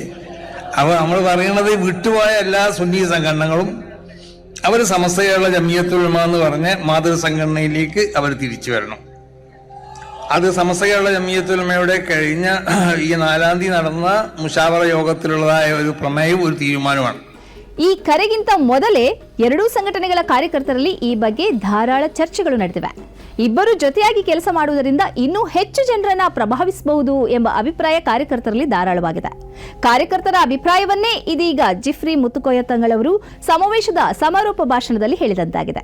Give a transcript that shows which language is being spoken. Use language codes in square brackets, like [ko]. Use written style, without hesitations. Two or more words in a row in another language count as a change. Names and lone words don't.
[ml] അപ്പോൾ നമ്മൾ പറയണത് വിട്ടുപോയ എല്ലാ സുന്നി സംഘടനകളും അവർ സമസ്ത കേരള ജമിയത്തുൽ ഉലമ എന്ന് പറഞ്ഞ മാതൃസംഘടനയിലേക്ക് അവർ തിരിച്ചു വരണം. അത് സമസ്ത കേരള ജമിയത്തുൽ ഉലമയുടെ കഴിഞ്ഞ ഈ 4-ാം തീയതി നടന്ന മുശാവറ യോഗത്തിലുള്ളതായ ഒരു പ്രമേയവും ഒരു തീരുമാനമാണ്. [kn] ಈ ಕರೆಗಿಂತ ಮೊದಲೇ ಎರಡೂ ಸಂಘಟನೆಗಳ ಕಾರ್ಯಕರ್ತರಲ್ಲಿ ಈ ಬಗ್ಗೆ ಧಾರಾಳ ಚರ್ಚೆಗಳು ನಡೆದಿವೆ. ಇಬ್ಬರು ಜೊತೆಯಾಗಿ ಕೆಲಸ ಮಾಡುವುದರಿಂದ ಇನ್ನೂ ಹೆಚ್ಚು ಜನರನ್ನ ಪ್ರಭಾವಿಸಬಹುದು ಎಂಬ ಅಭಿಪ್ರಾಯ ಕಾರ್ಯಕರ್ತರಲ್ಲಿ ಧಾರಾಳವಾಗಿದೆ. ಕಾರ್ಯಕರ್ತರ ಅಭಿಪ್ರಾಯವನ್ನೇ ಇದೀಗ ಜಿಫ್ರಿ ಮುತ್ತುಕೋಯ ತಂಗಳವರು ಸಮಾವೇಶದ ಸಮಾರೋಪ ಭಾಷಣದಲ್ಲಿ ಹೇಳಿದಂತಾಗಿದೆ.